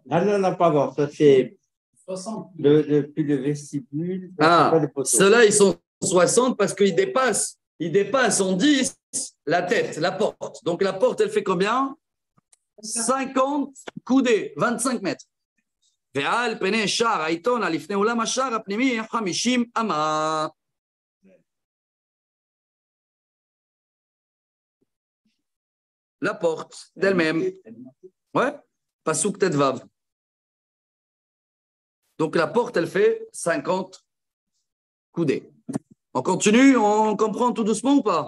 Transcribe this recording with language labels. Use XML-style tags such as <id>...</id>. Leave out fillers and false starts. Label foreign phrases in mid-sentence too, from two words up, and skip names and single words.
<fr>Ah non, pardon, ça c'est 60. Depuis le vestibule. Ah, ceux-là, ils sont 60 parce qu'ils dépassent en 10 la tête, la porte. Donc la porte, elle fait combien? 50 coudées, 25 mètres.</fr> <he>ועל פני שער העיתון, לפני אולם השער הפנימי, 50 אמה.</he> <fr>La porte d'elle-même. Ouais,</fr> <he>פסוק ט״ו.</he> <fr>Donc la porte, elle fait 50 coudées. On continue, on comprend tout doucement ou pas?</fr>